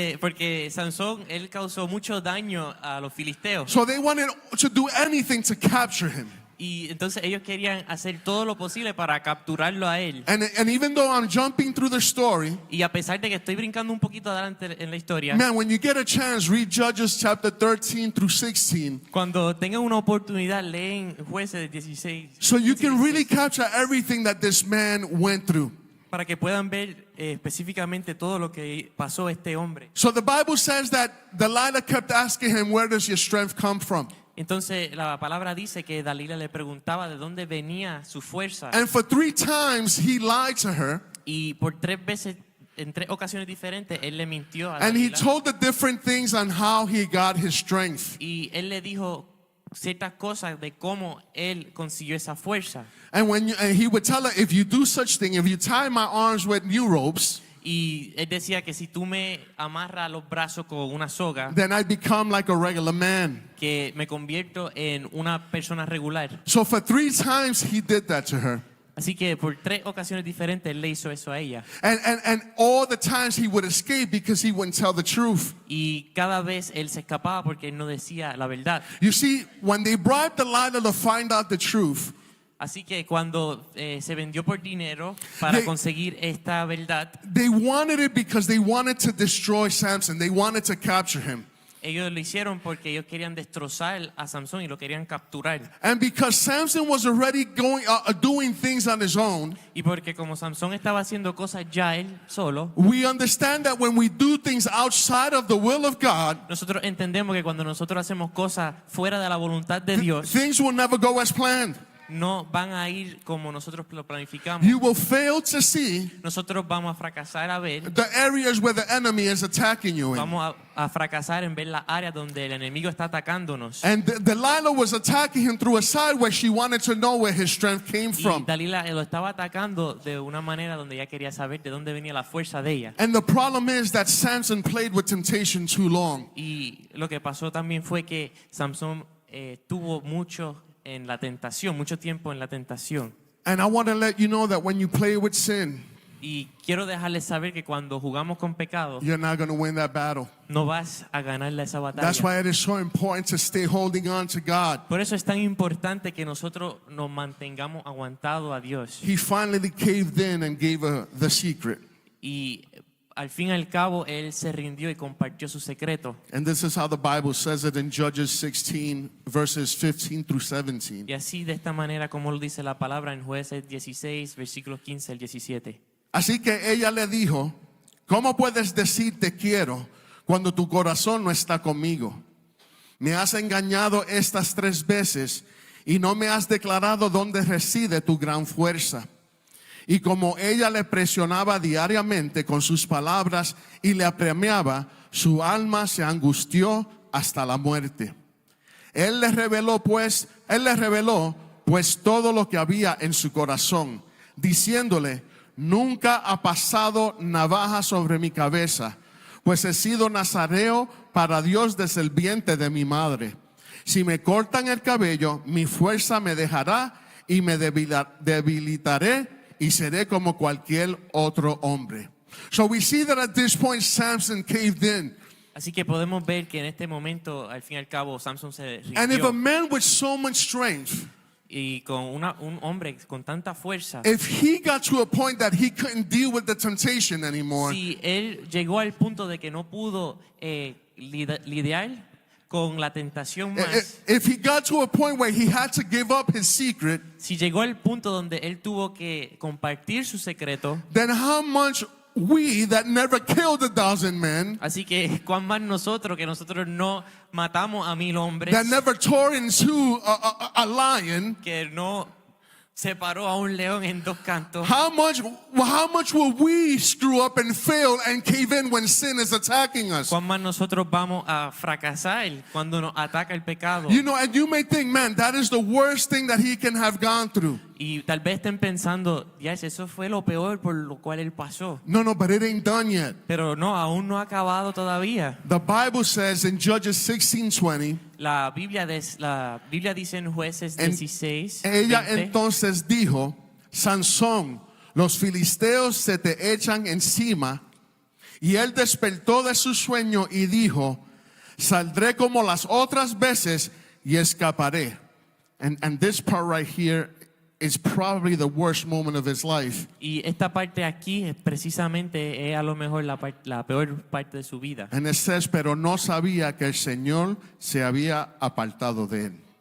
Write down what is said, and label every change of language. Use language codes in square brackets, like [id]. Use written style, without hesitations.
[es] Porque Sansón, él causó mucho daño a los filisteos. [en] So they wanted to do anything to capture him. [es] Y entonces ellos querían hacer todo lo posible para capturarlo a él. [en] And even though I'm jumping through the story, [es] Y a pesar de que estoy brincando un poquito adelante en la historia, [en] man, when you get a chance, read Judges chapter 13 through 16. [es] cuando tengan una oportunidad, leen Jueces 16. [en] So you can really capture everything that this man went through. [es] Para que puedan ver específicamente todo lo que pasó este hombre. [en] So the Bible says that Delilah kept asking him, where does your strength come from? [es] Entonces la palabra dice que Dalila le preguntaba de dónde venía su fuerza. [en] And for 3 times he lied to her. [es] Y por 3 veces, en 3 ocasiones diferentes, él le mintió a [en] And he [es] Dalila. [en] told the different things on how he got his strength. [es] Y él le dijo ciertas cosas de cómo él consiguió esa fuerza. [en] And and he would tell her, if you do such thing, if you tie my arms with new ropes, [es] Y él decía que si tú me amarras los brazos con una soga, [en] then I become like a regular man. [es] que me convierto en una persona regular. [en] So for 3 times he did that to her. [es] Así que por 3 ocasiones diferentes él le hizo eso a ella. [en] And all the times he would escape because he wouldn't tell the truth. [es] Y cada vez él se escapaba porque él no decía la verdad. [en] You see, when they bribed Delilah to find out the truth, [es] Así que cuando se vendió por dinero para conseguir esta verdad, [en] they wanted it because they wanted to destroy Samson. They wanted to capture him. [es] ellos lo hicieron porque ellos querían destrozar a Samson y lo querían capturar. [en] And because Samson was already doing things on his own, [es] Y porque como Samson estaba haciendo cosas ya él solo, [en] we understand that when we do things outside of the will of God, [es] nosotros entendemos que cuando nosotros hacemos cosas fuera de la voluntad de Dios, [en] things will never go as planned. [es] no van a ir como nosotros lo planificamos. [en] You will fail to see [es] Nosotros vamos a fracasar a ver, [en] the areas where the enemy is attacking you in. [es] vamos a fracasar en ver las áreas donde el enemigo está atacándonos. [en] And Delilah was attacking him through a side where she wanted to know where his strength came [es] Y [en] from. [es] Dalila lo estaba atacando de una manera donde ella quería saber de dónde venía la fuerza de ella. [en] And the problem is that Samson played with temptation too long. [es] Y lo que pasó también fue que Samson tuvo mucho tiempo en la tentación. [en] And I want to let you know that when you play with sin, [es] Y quiero dejarles saber que cuando jugamos con pecado, [en] you're not going to win that battle. [es] no vas a ganarle esa [en] That's [es] batalla. [en] why it is so important to stay holding on to God. [es] Por eso es tan importante que nosotros nos mantengamos aguantados a Dios. [en] He finally caved in and gave her the secret. [es] Y al fin y al cabo, él se rindió y compartió su secreto. And this is how the Bible says it in Judges 16, verses 15 through 17. Y así de esta manera como lo dice la palabra en Jueces 16, versículos 15 al 17. Así que ella le dijo, ¿cómo puedes decir te quiero cuando tu corazón no está conmigo? Me has engañado estas 3 veces y no me has declarado dónde reside tu gran fuerza. Y como ella le presionaba diariamente con sus palabras y le apremiaba, su alma se angustió hasta la muerte. Él le reveló pues todo lo que había en su corazón, diciéndole, nunca ha pasado navaja sobre mi cabeza, pues he sido nazareo para Dios desde el vientre de mi madre. Si me cortan el cabello, mi fuerza me dejará y me debilitaré y seré como cualquier otro hombre. [en] So we see that at this point Samson caved in. [es] Así que podemos ver que en este momento, al fin y al cabo, Samson se [en] And if a [es] rindió. [en] man with so much strength [es] y con un hombre con tanta fuerza, [en] if he got to a point that he couldn't deal with the temptation anymore, [es] si él llegó al punto de que no pudo lidiar con la tentación más, [en] if he got to a point where he had to give up his secret, [es] si llegó al punto donde él tuvo que compartir su secreto, [en] then how much we that never killed 1,000 men, [es] así que cuán más nosotros, que nosotros no matamos a 1000 hombres, [en] that never tore into a lion, [es] que no separó a un león en 2 cantos, [en] how much will we screw up and fail and cave in when sin is attacking us? [es] cuán más nosotros vamos a fracasar cuando nos ataca el pecado. [en] You know, and you may think, man, that is the worst thing that he can have gone through. [es] Y tal vez estén pensando, ya eso fue lo peor por lo cual él pasó. [en] No, but it ain't done yet. [es] Pero no, aún no ha acabado todavía. [en] The Bible says in Judges 16:20, [es] La Biblia dice en Jueces 16, ella 20, entonces dijo, Sansón, los filisteos se te echan encima. Y él despertó de su sueño y dijo, saldré como las otras veces y escaparé. [en] And this part right here is probably the worst moment of his life. [es] y esta parte aquí es precisamente a lo mejor la peor parte de su vida. [en] And it says, [es] pero no sabía que el Señor se había apartado de él.